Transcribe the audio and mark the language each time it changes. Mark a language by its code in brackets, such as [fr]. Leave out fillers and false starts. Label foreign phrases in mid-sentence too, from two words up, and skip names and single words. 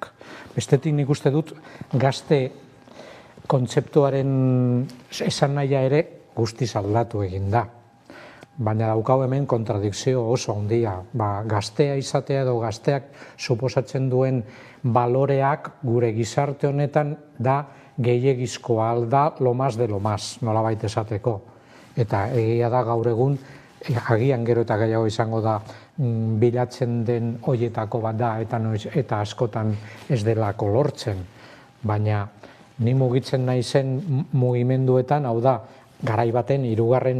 [eu] Bestetik nik uste dut gazte kontzeptuaren esan nahia ere guztiz aldatu egin da. Baina daukau hemen kontradikzio oso handia. Gaztea izatea edo gazteak suposatzen duen baloreak gure gizarte honetan da gehiegizkoa alda [es] lo más de lo más, [eu] nolabait esateko. Eta egia da gaur egun, agian gero eta gehiago izango da bilatzen den hoietako bat da eta askotan ez delako lortzen. Baina ni mugitzen naizen mugimenduetan, hau da, garai baten 3.